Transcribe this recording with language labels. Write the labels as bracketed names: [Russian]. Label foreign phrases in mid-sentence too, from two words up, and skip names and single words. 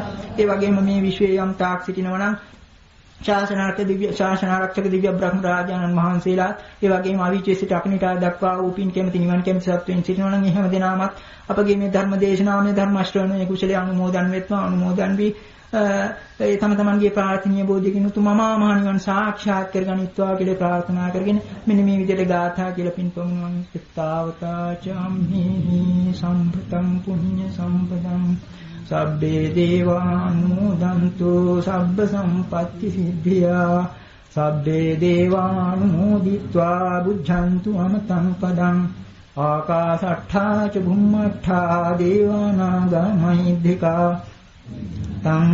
[Sinhala] ඒ වගේම මේ විශ්වයේ යම් තාක් සිටිනවා නම් ශාසනාරක්ෂක දිව්‍ය බ්‍රහ්ම රාජානන් වහන්සේලා ඒ වගේම අවීචේ සිට අකනිටා දක්වා උපින් කැමති නිවන් කැමති සත්වයන් සිටිනවා නම් එහෙම දෙනාමත් අපගේ මේ ධර්ම දේශනාවේ ධර්ම ශ්‍රවණයේ කුසලයේ අනුමෝදන් වෙත්වා අනුමෝදන් වී ඒ තම තමන්ගේ ප්‍රාර්ථනීය බෝධියකින් උතුම් මහා නිවන් සාක්ෂාත් කරගනිත්වා කියලා ප්‍රාර්ථනා කරගෙන මෙන්න මේ විදිහට ගාථා කියලා පින්පොමුණන් [Pali] සිතාවතා චම්හි සම්පතං පුඤ්ඤ සම්පතං සබ්බේ දේවානුමෝදන්තු සබ්බ සම්පත්ති සිද්ධියා සබ්බේ දේවානුමෝදිत्वा බුද්ධන්තු අමතං පදං ආකාශට්ඨා ච භුම්මට්ඨා දේවානාගා මහිද්దికා තං